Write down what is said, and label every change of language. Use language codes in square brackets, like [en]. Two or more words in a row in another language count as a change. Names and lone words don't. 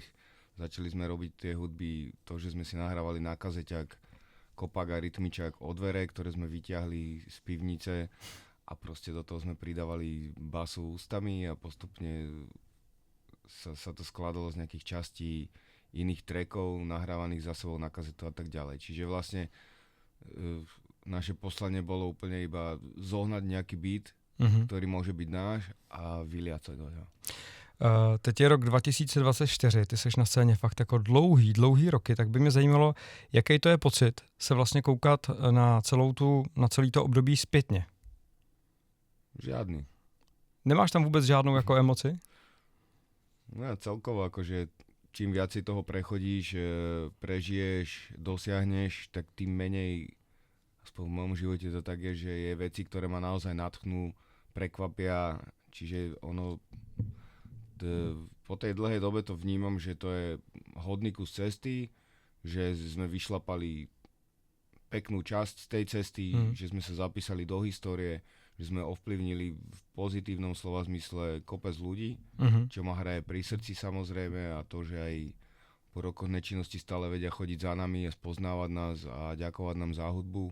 [sk] Začali sme robiť tie hudby, to, že sme si nahrávali na kazeťak kopak a rytmičak od dvere, ktoré sme vyťahli z pivnice a proste do toho sme pridávali basu ústami a postupne sa to skladalo z nejakých častí iných trackov, nahrávaných za sebou na kazetu a tak ďalej. Čiže vlastne naše poslanie bolo úplne iba zohnať nejaký beat, ktorý môže byť náš a vyliať sa do neho. [cs] Teď je rok 2024, ty seš na scéně fakt jako dlouhý roky, tak by mě zajímalo, jaký to je pocit se vlastně koukat na celý to období zpětně. [sk] Žiadny. [cs] Nemáš tam vůbec žádnou jako emoci? [sk] No celkovo, akože čím viac si toho prechodíš, prežiješ, dosiahneš, tak tým menej, aspoň v mojom živote to tak je, že je veci, ktoré ma naozaj nadchnú, prekvapia, čiže ono po tej dlhej dobe to vnímam, že to je hodný kus cesty, že sme vyšlapali peknú časť z tej cesty, že sme sa zapísali do histórie, že sme ovplyvnili v pozitívnom slova zmysle kopec ľudí, čo ma hraje pri srdci samozrejme a to, že aj po rokoch nečinnosti stále vedia chodiť za nami a spoznávať nás a ďakovať nám za hudbu.